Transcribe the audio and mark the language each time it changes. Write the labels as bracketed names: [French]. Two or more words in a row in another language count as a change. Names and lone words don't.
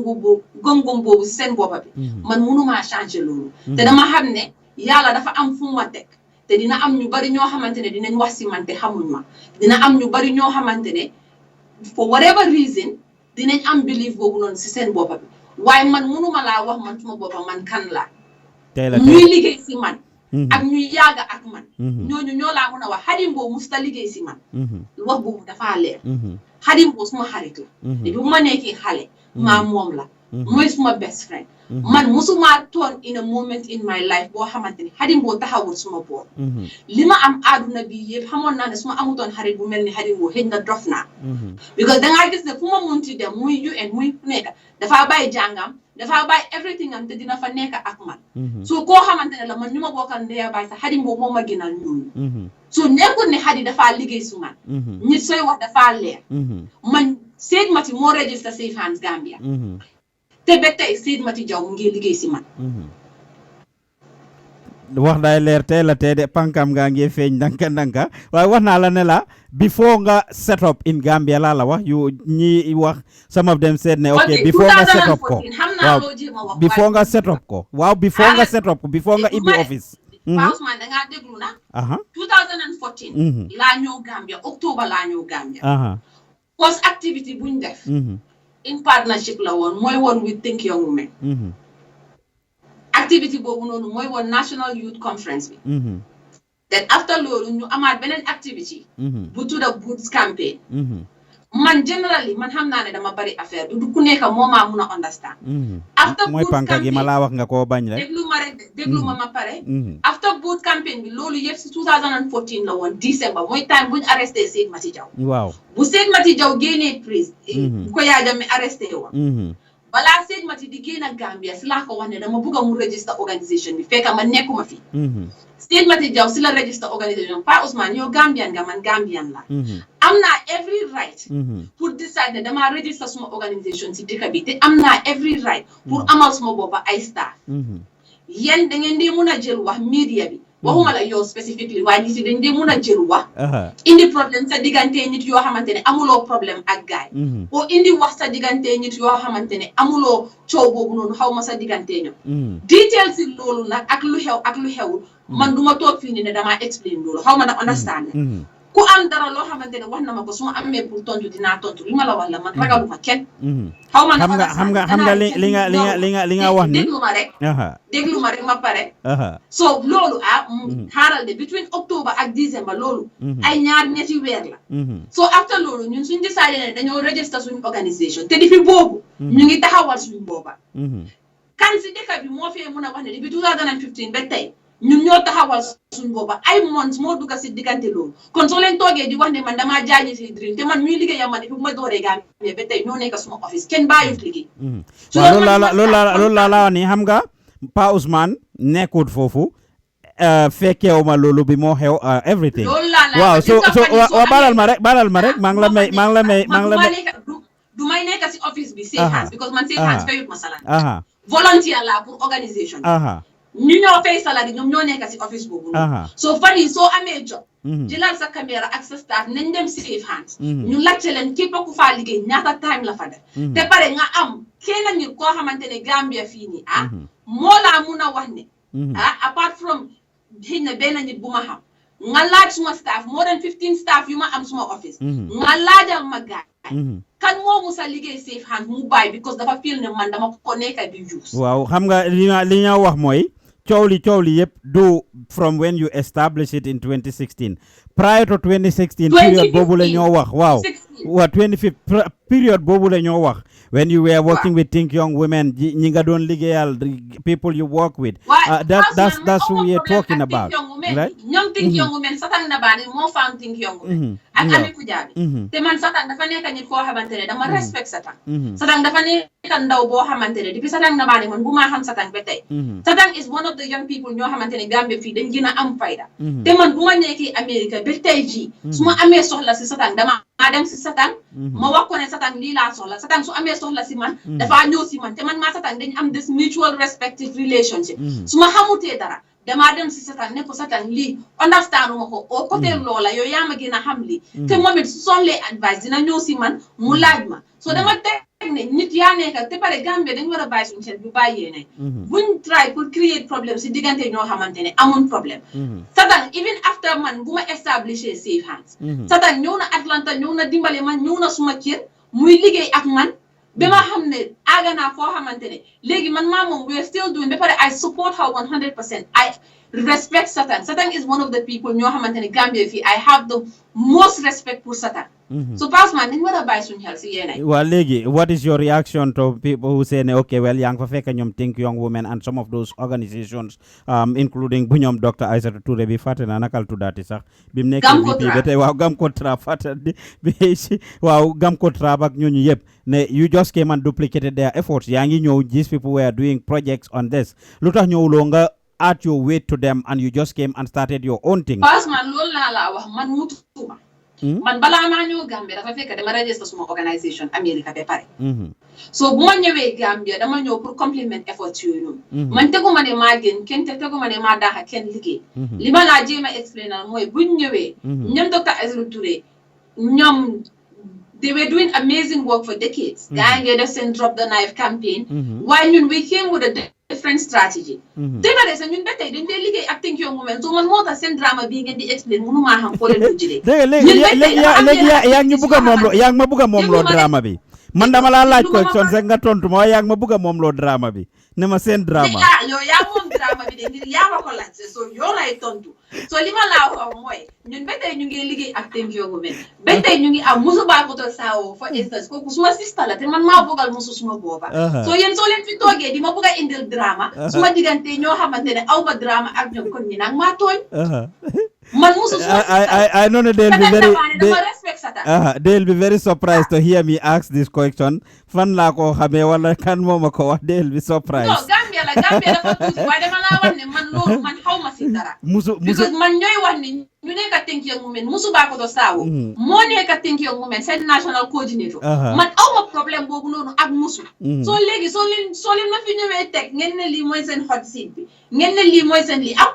[Wolof] gom boobu si seen boppa bi man mënumaa changer loolu te dama xam ne yàlla dafa am fu ma teg te dina am ñu bari ñoo xamante ne dinañ wax si man te xamuñ ma dina am ñu bari ñoo xamante ne [English] for whatever reason [Wolof] dinañ am belief boobu noonu si seen boppa bi waaye man mënuma laa wax man suma boppa man kan laa ñuy liggéey si man ak ñuy yaaga ak man ñooñu ñoo laa mën a wax Hadimbo musta liggéey si man wax boobu dafa leer Hadimbo suma xarit la te bi ma nekkee xale maa moom la mooy suma [English] best friend [Wolof] man musuma [English] turn in a moment in my life [Wolof] boo xamante ni Hadimbo taxawul suma boor li ma am àdduna bi yëpp xamoon naa ne suma amutoon xarit bu mel ni Hadimbo xëy na dof naa because dangaa gis ne fu ma munti dem muy UN muy nekk dafaa bàyyi jàngam dafaa bàyyi everything am te dina fa nekk ak man so koo xamante ne la man ñu ma bokkal ndeya bàyyi sax Hadimbo moo ma gënal ñooñu so nekkul ne Hadi dafaa liggéey su man nit sooy wax dafaa leer man Said Mati moo register Safe Hands Gambia te ba tey Said Mati Jaw mu ngi liggéey si man wax day leer tey la tey de pankam nga ngi feeñ ndanka waaye wax naa la ne la before nga [English] set up in Gambia [Wolof] laa la wax yu ñi wax [English] some of them said [Wolof] ne [English] okay before [Wolof] nga [English] set up [Wolof] ko waaw before nga [English] set up [Wolof] ko waaw before nga [English] set up [Wolof] ko before nga ibbi office Ousmane dangaa déglu na 2014 laa ñëw Gambia October laa ñëw Gambia first activity buñ def [English] in partnership [Wolof] la woon mooy woon with Think Young Women activity boobu noonu mooy woon National Youth Conference bi then after loolu ñu amaat beneen activity bu tudda Boots Campaign man generally man xam naa ne dama bari affaire du ku nekk moo maa mun a understand after mooy panka gi ma laa wax nga koo bañ rek déglu ma pare after Boots Campaign bi loolu yëpp si 2014 la woon December mooy time buñ arresté Said Mati Jaw waaw bu Said Mati Jaw génnee prise bu ko Yaya Jammeh arresté woon balaa Said Mati di génn Gambia si laa ko wax ne dama bëgg a mu register organisation bi fekk man nekkuma fi Said Mati Jaw si la register organisation Pa Ousmane yow Gambian nga man Gambian la am naa [English] every right [Wolof] pour decide ne dama register suma organisation si dëkk bi te am naa [English] every right [Wolof] pour amal suma boppa ay staff yéen da ngeen di mun a jël wax media bi waxuma la yow spécifiquement waaye nit yi dañ dee mun a jël wax indi problème sa diggante nit yoo xamante ne amuloo problème ak gaay o indi wax sa diggante nit yoo xamante ne amuloo coow boobu noonu xaw ma sa diggante ñoom detail si loolu nag ak lu xew ak lu xewul man duma toog fii ni ne damaa explain loolu xaw ma na understand ku am dara loo xamante ne wax na ma ko su ma amee pour tontu dinaa tontu li ma la wax la man ragaluma kenn xaw ma xam nga li nga wax ni déglu ma rek ma pare so loolu xaaral de between October ak December loolu ay ñetti weer la so after loolu ñun suñ décidé ne dañoo register suñu organisation te depuis boobu ñu ngi taxawal suñu booba kan si dëkk bi moo fee mun a wax ne depuis 2015 ba tey ñun ñoo taxawal suñu booba ay months moo dugg si diggante loolu kon soo leen toogee di wax ne man damaa jaañi si dream te man ñuy liggéeyam man depuis bu ma dooree Gambie ba tey ñoo nekk suma office kenn bàyyut liggéey waaw loolu laa wax ni xam nga Pa Ousmane nekkut foofu fekkeewu ma loolu bi moo xew everything waaw so balal ma rek maa ngi la may du may nekk si office bi safe hands because man safe hands fayut ma salaire volunteer la pour organisation ñu ñoo fay salari ñoom ñoo nekk si office boobu so fan yi soo amee job jëlal sa caméra ak sa staff nañ dem safe hands ñu laajte leen képp ku faa liggéey ñaata time la fa def te pare nga am kenn nit koo xamante ne Gambia fii nii moo laa mun a wax ne apart from xëy na benn nit bu ma xam nga laaj suma staff [English] more than 15 staff [Wolof] yu ma am suma office nga laajal ma gaay kan moo musa liggéey safe hands mu bàyyi because dafa feel ne man dama ko nekk di use waaw xam nga li nga wax mooy coow li yëpp do [English] from when you establish it in 2016 prior to 2016 [Wolof] period boobu la ñoo wax waaw 25 period boobu la ñoo wax [English] when you were working with Think Young Women [Wolof] ñi nga doon liggéeyal [English] people you work with that's what we are talking about right [Wolof] ñoom Think Young Women Satan Nabari moo found Think Young Women ak Ami Kujabi te man Satan dafa nekk nit koo xamante ne dama respect Satan Satan dafa nekk ndaw boo xamante ne depuis Satan Nabari man bu maa xam Satan ba tey Satan [English] is one of the young people [Wolof] ñoo xamante ne Gambia fii dañ gën a am fayda te man bu ma nekkee Amérique ba tey jii su ma amee soxla si Satan dama dem si Satan ma wax ko ne Satan lii laa soxla Satan su amee soxla si man dafa ñëw si man te man maa Satan dañ am [English] this mutual respective relationship [Wolof] su ma xamutee dara damaa dem si Satan ne ko Satan lii understand ma ko [French] au côté [Wolof] loola yow yaa ma gën a xam lii te moom it su soxlee advice dina ñëw si man mu laaj ma so dama teg ne nit yaa nekk te pare Gambia dañ war a bàyyi suñu xel bu bàyyee ne buñ try pour create problème si diggante ñoo xamante ne amuñ problème Satan even after man bu ma establishé safe hands Satan ñëw na Atlanta ñëw na dimbale man ñëw na suma kër muy liggéey ak man ba ma xam ne aaga naa foo xamante ne léegi man maa moom [English] we are still doing [Wolof] ba pare [English] I support her 100% I respect Satan is one of the people [Wolof] ñoo xamante ne Gambia fii [English] I have the most respect [Wolof] pour Satan so pass man dañ war a bàyyi suñu xel si yéenay [English] well léegi what is your reaction to people who say ne okay well [Wolof] yaa ngi fa fekk ñoom [English] Think Young Women and some of those organizations including [Wolof] bu ñoom [English] Dr. [Wolof] Aissatou Touré bi fàtte naa nakal tuddaati sax bi mu nekk VP ba tey waaw Gamkotra fàtte bi waaw Gamkotra ak ñooñu yëpp ne [English] you just came and duplicated their efforts [Wolof] yaa ngi ñëw [English] these people were doing projects on this [Wolof] lu tax ñëwuloo nga add your weight to them [English] and you just came and started your own thing [Wolof] pass man loolu laa laa wax man mutuma man balaa maa ñëw Gambia dafa fekk dama register suma organisation America ba pare so bu ma ñëwee Gambia dama ñëw pour complement effort yooyu noonu man teguma ne maa gën kenn te teguma ne maa daaxa kenn liggéey li ma laa jéem a explainer mooy buñ ñëwee ñoom Dr. Aissatou Touré ñoom [English] they were doing amazing work for decades [Wolof] gaa ngi def seen [English] drop the knife campaign [Wolof] waaye ñun [English] we came with a different strategy [Wolof] dégga de sa ñun ba tey dañ dee liggéey ak Think Young Women so man moo tax seen drama bii ngeen di explain mënu maa xam foo leen ko jëlee léegi yaa ngi bugg a moom loo yaa ngi ma bugg a moom loo drama bi man dama laa laaj question rek nga tontu ma waaye yaa ngi ma bugg a moom loo drama bi ne ma seen drama yow yaa moom drama bi de ngir yaa ma ko laaj so yow lay tontu so li ma laa wax mooy ñun ba tey ñu ngi liggéey ak Think Young Women ba tey ñu ngi am musu baakoto saawo [English] for instance [Wolof] kooku suma sista la te man maa bëggal musu suma booba so yéen soo leen fi toogee di ma bëgg a indil drama suma diggante ñoo xamante ne aw ma drama ak ñoom kon ñi nag maa tooñ man musu [English] I know they'll be very surprised to hear me ask this question [Wolof] fan laa ko xamee wala kan moo ma ko wax [English] they'll be surprised [Wolof] no Gambia dafa tuuti waaye dama laa wax ne man loolu man xaw ma si dara because man ñooy wax ni ñu nekk Think Young Women musu baakoto saawo moo nekk Think Young Women seen national coordinator man aw ma problème boobu noonu ak musu soo léegi soo leen ma fi ñëwee teg ngeen ne lii mooy seen [English] hot seat [Wolof] bi ngeen ne lii mooy seen lii